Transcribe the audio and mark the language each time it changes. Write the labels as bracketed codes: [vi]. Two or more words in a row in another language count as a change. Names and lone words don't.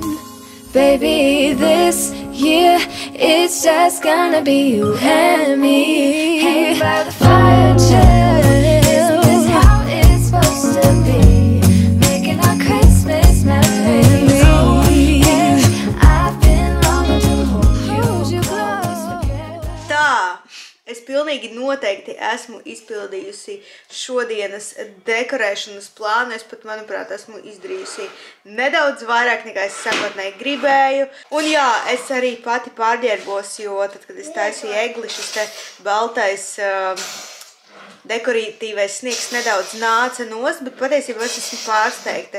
[en] Baby, this year it's just gonna be you and me. Hanging by the fire chill. Isn't this how it's supposed to be? Making our Christmas memories. Oh, and I've been longing to hold you close. [lv] Tā, es pilnīgi noteikti esmu izpildījusi šodienas dekorēšanas plānu. Es pat, manuprāt, esmu izdarījusi nedaudz vairāk nekā es sākotnēji gribēju. Un jā, es arī pati pārģērbos, jo tad, kad es taisīju egli, šis te baltais dekoratīvais sniegs nedaudz nāca nost, bet patiesībā es esmu pārsteigta.